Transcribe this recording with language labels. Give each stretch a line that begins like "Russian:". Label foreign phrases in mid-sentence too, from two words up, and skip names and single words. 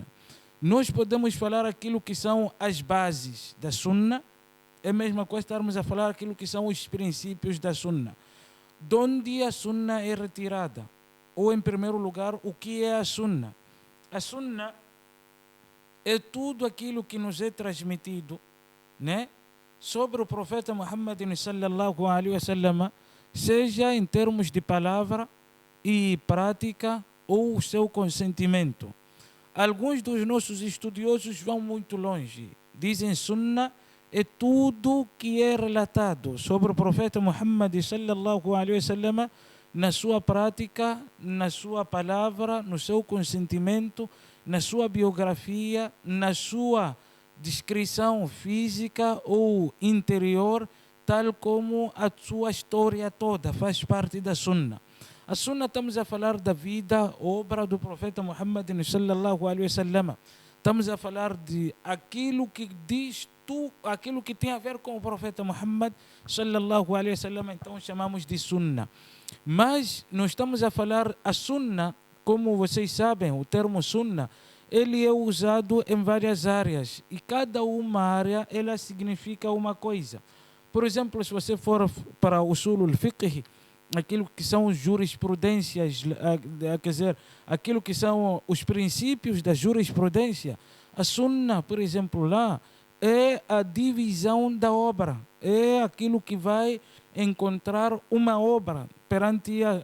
Portuguese: Nós podemos falar aquilo que são as bases da Sunnah, é a mesma coisa estarmos a falar aquilo que são os princípios da Sunnah. De onde a Sunnah é retirada? Ou, em primeiro lugar, o que é a Sunnah? A Sunnah é tudo aquilo que nos é transmitido, né, sobre o profeta Muhammad
Arabic: صلى الله عليه وسلم,
Portuguese: seja em termos de palavra e prática ou o seu consentimento. Alguns dos nossos estudiosos vão muito longe. Dizem Sunnah é tudo que é relatado sobre o profeta Muhammad
Arabic: صلى الله عليه وسلم
Portuguese: na sua prática, na sua palavra, no seu consentimento, na sua biografia, na sua descrição física ou interior, tal como a sua história toda faz parte da Sunnah. A Sunnah, estamos a falar da vida, obra do profeta Muhammad
Arabic: صلى الله عليه وسلم.
Portuguese: Estamos a falar de aquilo que diz aquilo que tem a ver com o profeta Muhammad
Arabic: صلى الله عليه وسلم,
Portuguese: então chamamos de Sunnah. Mas nós estamos a falar a Sunnah, como vocês sabem, o termo Sunnah, ele é usado em várias áreas e cada uma área ela significa uma coisa. Por exemplo, se você for para o
Arabic: أصول الفقه,
Portuguese: aquilo que são jurisprudências, quer dizer, aquilo que são os princípios da jurisprudência, a Sunnah, por exemplo, lá é a divisão da obra, é aquilo que vai encontrar uma obra perante